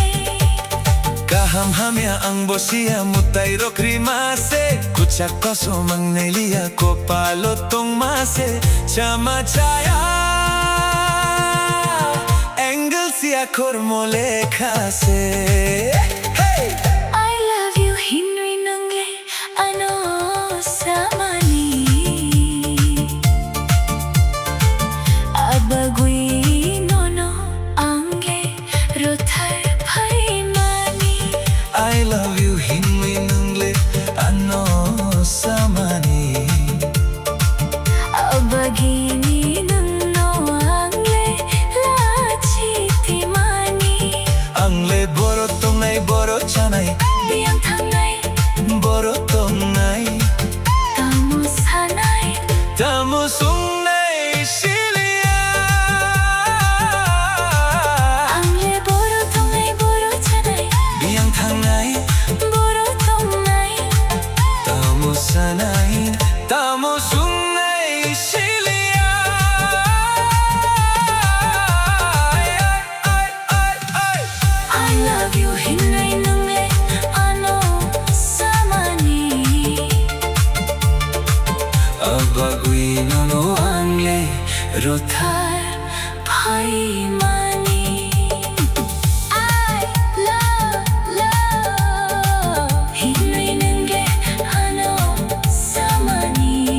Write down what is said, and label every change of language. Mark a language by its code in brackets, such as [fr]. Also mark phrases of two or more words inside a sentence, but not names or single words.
[trp] kaham hamya ang bosia mutai rokri mase kuchak koso mangnelia ko palo tong mase chama chaya angle sia kormole khase hey [en] I love you [trp] hinoi nangle ano samani abagui nono angle rothar phai mani [en] I love you [trp] hinoi nangle ano samani abagini nono angle la chitimani angle boro tongnai boro chanai biang thangnai boro tongnai tamo sanai tamo songnai shilia angle boro tongnai boro chanai biang thangnai boro tongnai tamo sanai tamo songnai shilia [en] I love you [trp] hinoi nangle ano samani abagui nono angle rothar phai mani [en] I love [trp] hinoi nangle ano samani